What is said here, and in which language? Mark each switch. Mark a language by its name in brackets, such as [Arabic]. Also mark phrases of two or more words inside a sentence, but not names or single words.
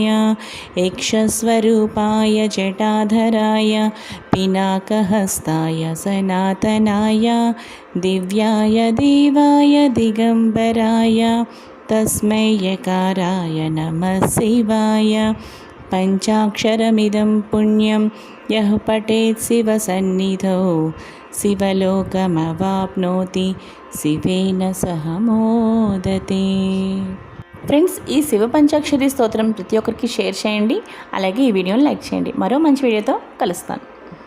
[Sanskrit] यक्षस्वरूपाय जटाधराय पिनाकहस्ताय सनातनाय दिव्याय देवाय दिगंबराय तस्मै यकाराय नमः शिवाय पंचाक्षरमिदं पुण्यं यः पठेत् शिवसन्निधौ शिवलोकमवाप्नोति शिवेन सह मोदते। [Telugu] ఫ్రెండ్స్, ఈ శివ పంచాక్షరి స్తోత్రం ప్రతి ఒక్కరికి షేర్ చేయండి. అలాగే ఈ వీడియోని లైక్ చేయండి. మరో మంచి వీడియోతో కలుస్తాను.